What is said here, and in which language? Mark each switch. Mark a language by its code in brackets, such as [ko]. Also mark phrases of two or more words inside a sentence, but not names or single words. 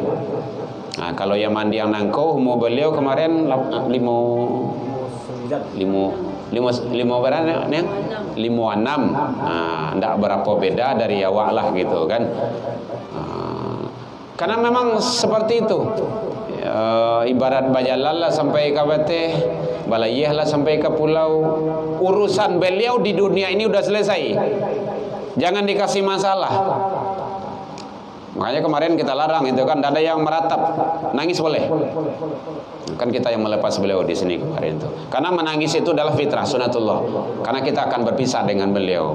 [id] Kalau yang mandi yang nangko, umur beliau kemarin 56. Ndak berapa beda dari awak lah gitu kan. Karena memang seperti itu. [min] Ibarat bajalan lah sampai ke Bateh, balayeh lah sampai ke pulau. [id] Urusan beliau di dunia ini udah selesai. Jangan dikasih masalah. Makanya kemarin kita larang itu kan, ada yang meratap, nangis boleh. Kan kita yang melepas beliau di sini kemarin itu. Karena menangis itu adalah fitrah sunatullah. Karena kita akan berpisah dengan beliau.